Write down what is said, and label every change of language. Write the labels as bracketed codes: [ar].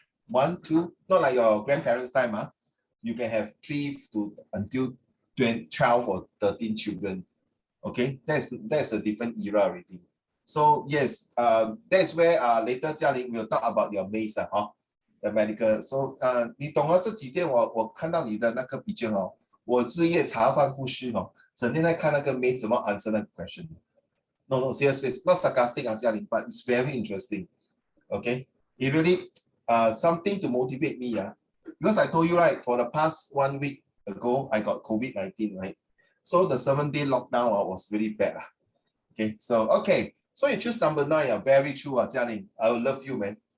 [en] 1, 2, not like your grandparents' time. You can have 3 to until 12 or 13 children. Okay, that's a different era already. So yes, that's where later Jialing will talk about your maze, the medical. [zh] So 你懂了这几天我看到你的那个笔记我日夜茶饭不思整天在看那个 maze 怎么 [en] answer [zh] 那个 question. [en] No, seriously, it's not sarcastic, Jialing, but it's very interesting. Okay, it really something to motivate me. Because I told you, right, for the past 1 week ago, I got COVID-19, right? So the 7-day lockdown was really bad. Okay, so you choose number 9, very true, Jianing. I will love you, man.